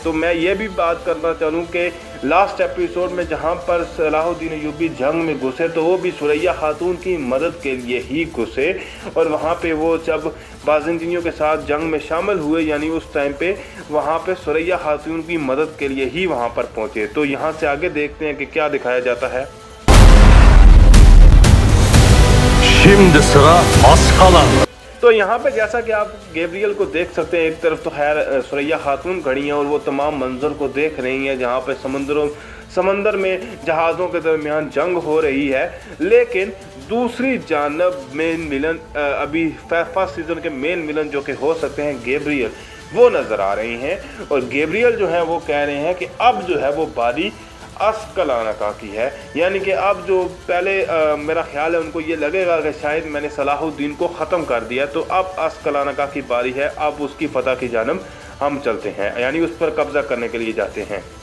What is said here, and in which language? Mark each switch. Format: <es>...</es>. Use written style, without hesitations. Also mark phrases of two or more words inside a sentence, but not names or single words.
<ur>تو میں یہ بھی بات کرنا چاہوں کہ</ur> <en>last episode</en> <ur>میں جہاں پر صلاح الدین ایوبی جنگ میں گھسے تو وہ بھی ثریا خاتون کی مدد کے لیے ہی گھسے، اور وہاں پہ وہ جب بازنطینیوں کے ساتھ جنگ میں شامل ہوئے، یعنی اس ٹائم پہ وہاں پہ ثریا خاتون کی مدد کے لیے ہی وہاں پر پہنچے. تو یہاں سے آگے دیکھتے ہیں کہ کیا دکھایا جاتا ہے.</ur> <tr>Şimdi sıra az kalan.</tr> <ur>تو یہاں پہ جیسا کہ آپ گیبریل کو دیکھ سکتے ہیں، ایک طرف تو خیر ثریا خاتون کھڑی ہیں اور وہ تمام منظر کو دیکھ رہی ہیں جہاں پہ سمندر میں جہازوں کے درمیان جنگ ہو رہی ہے. لیکن دوسری جانب</ur> <en>main villain</en> <ur>ابھی</ur> <en>first season</en> <ur>کے</ur> <en>main villain</en> <ur>جو کہ ہو سکتے ہیں گیبریل، وہ نظر آ رہی ہیں، اور گیبریل جو ہے وہ کہہ رہے ہیں کہ اب جو ہے وہ باری اسکلانا کا کی ہے، یعنی کہ اب جو پہلے میرا خیال ہے ان کو یہ لگے گا کہ شاید میں نے صلاح الدین کو ختم کر دیا، تو اب اسکلانا کا کی باری ہے، اب اس کی فتح کی جانب ہم چلتے ہیں، یعنی اس پر قبضہ کرنے کے لیے جاتے ہیں.</ur>